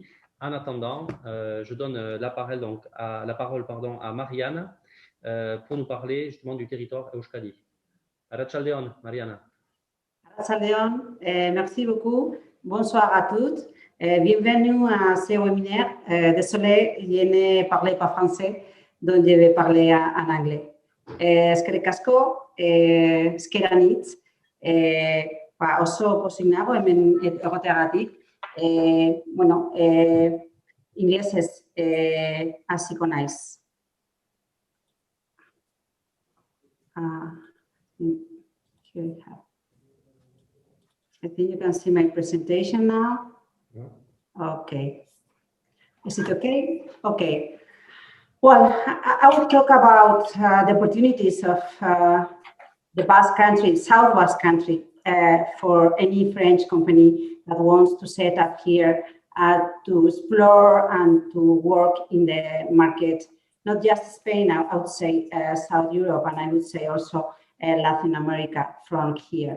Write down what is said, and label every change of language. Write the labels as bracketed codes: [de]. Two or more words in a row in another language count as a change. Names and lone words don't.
[fr] En attendant, je donne la parole à Marianne pour nous parler justement du territoire Euskadi. [eu] Arratsaldeon, Mariana. Arratsaldeon, [fr] merci beaucoup. Bonsoir à toutes. Bienvenue à ce webinaire. Désolé, je ne parlais pas français, donc je vais parler en anglais. [eu] Eskerrik asko, eskeranitz, oso pozik nago hemen egoteagatik. Bueno, inglesez hasiko naiz. [en] Here we have. I think you can see my presentation now. Yeah. Okay. Is it okay? Okay. Well, I will talk about the opportunities of the Basque Country, South Basque Country, for any French company that wants to set up here to explore and to work in the market, not just Spain, I would say South Europe, and I would say also Latin America from here.